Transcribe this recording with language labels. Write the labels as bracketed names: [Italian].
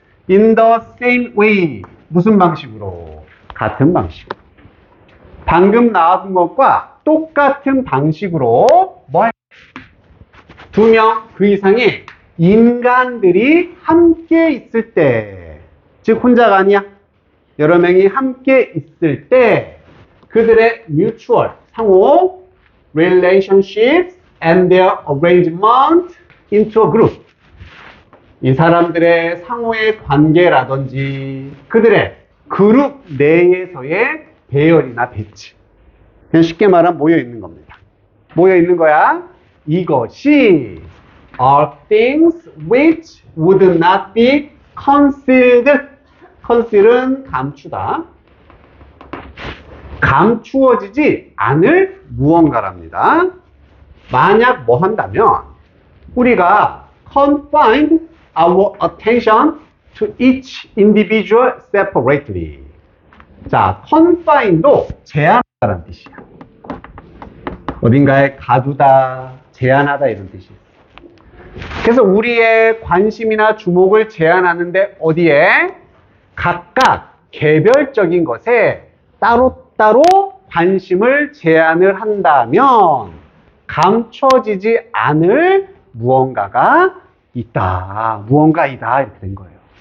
[English] In the same way. [Korean] 무슨 방식으로? 같은 방식으로. 방금 나온 것과 똑같은 방식으로 두 명 그 이상의 인간들이 함께 있을 때, 즉 혼자가 아니야. 여러 명이 함께 있을 때 그들의 mutual, 상호 [English] relationships and their arrangement into a group. [Korean] 이 사람들의 상호의 관계라든지 그들의 그룹 내에서의 배열이나 배치. 그냥 쉽게 말하면 모여 있는 겁니다. 모여 있는 거야. 이것이 [English] are things which would not be concealed. [Korean] conceal은 감추다. 감추어지지 않을 무언가랍니다. 만약 뭐 한다면 우리가 [English] confined our attention to each individual separately. [Korean] 자, confine도 제한하다는 뜻이야. 어딘가에 가두다, 제한하다 이런 뜻이에요. 그래서 우리의 관심이나 주목을 제한하는데 어디에? 각각 개별적인 것에 따로따로 관심을 제한을 한다면 감춰지지 않을 무언가가 있다. 무언가이다. 이렇게 된 거예요.